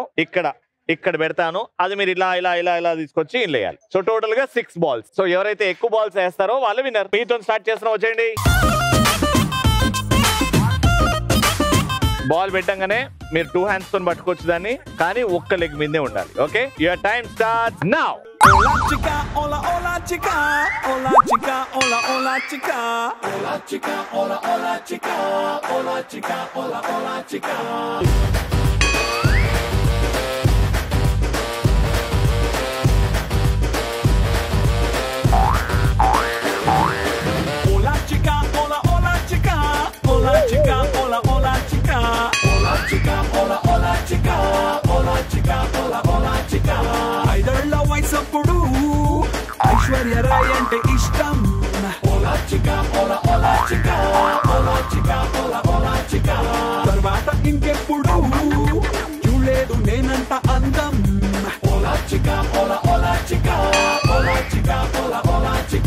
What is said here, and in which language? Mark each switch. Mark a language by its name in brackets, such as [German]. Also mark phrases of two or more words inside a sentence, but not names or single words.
[Telugu] ఇక్కడ పెడతాను. అది మీరు ఇలా తీసుకొచ్చి వేయాలి. సో టోటల్ గా 6 బాల్స్. సో ఎవరైతే ఎక్కువ బాల్స్ వేస్తారో వాళ్ళు విన్నర్. మీతో స్టార్ట్ చేస్తున్నాం, వచ్చేయండి. బాల్ పెట్టంగానే మీరు 2 hands తో పట్టుకోవచ్చు దాన్ని, కానీ ఒక్క లెగ్ మీదే ఉండాలి. [English] Okay, your time starts now. [Spanish] Hola chica, hola hola chica, hola chica, hola hola chica, hola chica, hola hola chica, hola chica, hola hola chica. Hola chica, hola hola chica, hola chica, hola hola chica, hola chica, hola hola chica, hola chica, hola hola chica. [Telugu] ఐదళ్ళ వయసప్పుడు ఐశ్వర్య రాయ్ అంటే ఇష్టం. [Spanish] Hola chica, hola hola chica, hola chica, hola hola chica. [Telugu] తర్వాత ఇంకెప్పుడు చూడలేదు నేనంత అందం. [Spanish] Hola chica, hola hola chica, hola chica, hola hola chica.